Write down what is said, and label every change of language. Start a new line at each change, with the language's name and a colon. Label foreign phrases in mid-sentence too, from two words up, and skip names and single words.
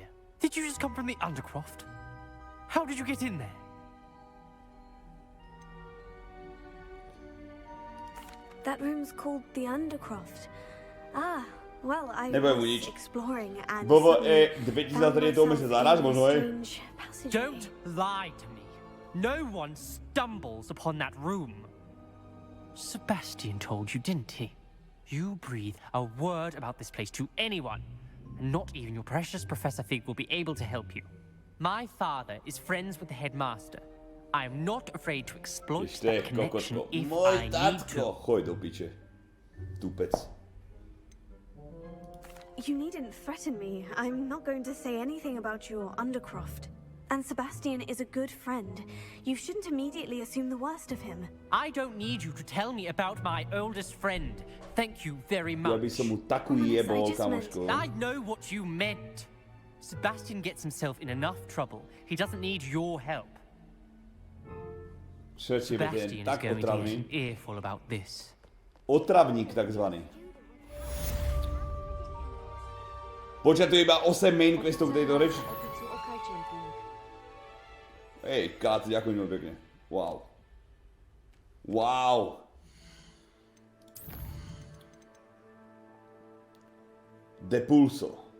English: Did you just come from the Undercroft? How did you get in there? That room's called the Undercroft. Ah, well, I
Slovak: Nebudem mu
English: was
Slovak: nič.
English: exploring and
Slovak: Bobo,
English: suddenly
Slovak: 2003 to
English: found
Slovak: mesiac
English: myself
Slovak: zaraz,
English: in
Slovak: možno,
English: a
Slovak: hej?
English: strange passageway. Don't lie to me. No one stumbles upon that room. Sebastian told you, didn't he? You breathe a word about this place to anyone, and not even your precious Professor Fig will be able to help you. My father is friends with the headmaster. I am not afraid to exploit
Slovak: Ešte,
English: that connection
Slovak: kokotko.
English: if
Slovak: Môj
English: I need
Slovak: tatko.
English: to.
Slovak: Choď do piče. Tupec.
English: You needn't threaten me. I'm not going to say anything about your Undercroft. And Sebastian is a good friend. You shouldn't immediately assume the worst of him. I don't need you to tell me about my oldest friend. Thank you very
Slovak: Ja by
English: much.
Slovak: som mu takú
English: Ominous, I
Slovak: jebol,
English: just
Slovak: kamoško.
English: I know what you meant. Sebastian gets himself in enough trouble. He doesn't need your help.
Slovak: Všetci je ten
English: Sebastian is
Slovak: tak
English: going to get
Slovak: otravný.
English: an earful about this.
Slovak: Otravník takzvaný. Počkaj, tu je iba 8 main questov k tejto reči. Hej, kat, ďakujem veľmi pekne.
English: Wow. Wow. Depulso.